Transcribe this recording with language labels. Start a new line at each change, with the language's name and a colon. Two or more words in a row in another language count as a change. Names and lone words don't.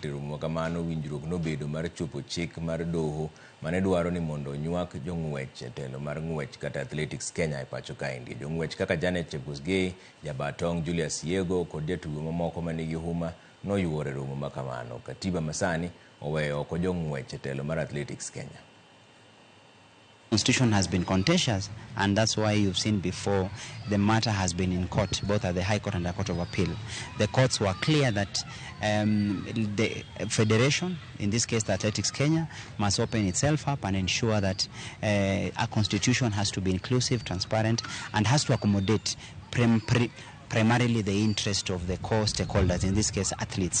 Luo (Kenya and Tanzania): Romo kamano winjruok nobedo mar chopo chik mar doho mane dwaro ni mondo nywak jong'wech e telo mar ng'wech kata Athletics Kenya e pachoka India. Jong'wech kaka Janet Chebusgei, Jabatong, Julius Yego kod jatugo mamoko manigi huma noyuore romo makamano. Katiba masani oweyo oko jong'wech e telo mar Athletics Kenya.
English: Constitution has been contentious, and that's why you've seen before the matter has been in court, both at the High Court and the Court of Appeal. The courts were clear that the federation, in this case the Athletics Kenya, must open itself up and ensure that a constitution has to be inclusive, transparent, and has to accommodate primarily the interest of the core stakeholders, in this case athletes.